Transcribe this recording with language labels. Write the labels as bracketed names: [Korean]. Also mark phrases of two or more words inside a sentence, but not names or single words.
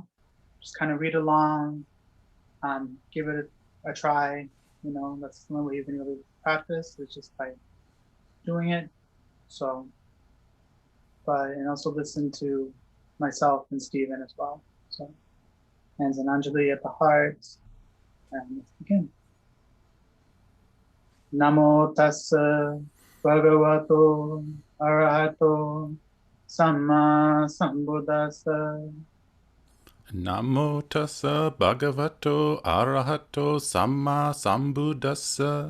[English] Just kind of read along, give it a try. You know, that's the only way you can really practice, is just by doing it. So, and also listen to myself and Stephen as well. So, hands in Anjali at the heart, and let's begin. [Pali] Namo tassa bhagavato arahato samma sambuddhassa. Namo tassa bhagavato arahato samma sambuddhassa.